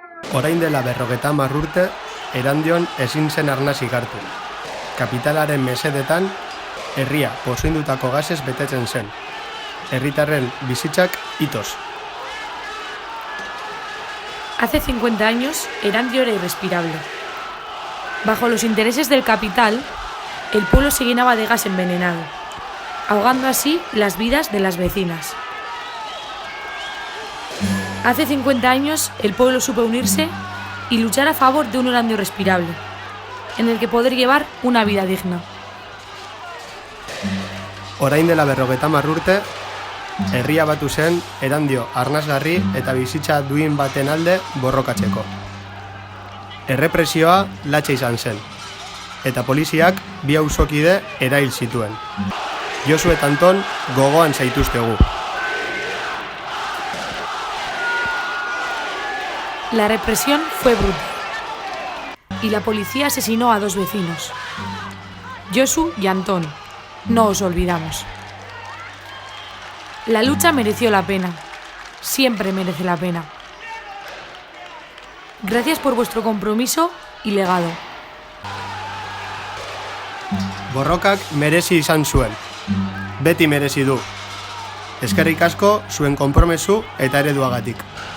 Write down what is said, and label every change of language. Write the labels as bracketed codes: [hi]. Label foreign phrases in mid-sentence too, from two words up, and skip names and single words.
[eu] Orain dela 50 urte, Erandion ezin zen arnasik hartu. Kapitalaren mesedetan, herria pozoindutako gasez betetzen zen. Herritarren bizitzak itoz. [es] Hace 50 años, Erandio era irrespirable. Bajo los intereses del capital, el pueblo se llenaba de gas envenenado, ahogando así las vidas de las vecinas. Hace 50 años, el pueblo supo unirse y luchar a favor de un Erandio respirable, en el que poder llevar una vida digna. [eu] Orain dela 50 urte, herria batu zen Erandio arnasgarri eta bizitza duin baten alde borrokatzeko. Errepresioa latxa izan zen, eta poliziak 2 auzokide erail zituen. Josu eta Anton gogoan zaituztegu. [es] La represión fue brutal y la policía asesinó a 2 vecinos, Josu y Antón. No os olvidamos. La lucha mereció la pena, siempre merece la pena. Gracias por vuestro compromiso y legado. [eu] Borrokak merezi izan zuen, beti merezi du. Eskerrik asko zuen konpromesu eta ereduagatik.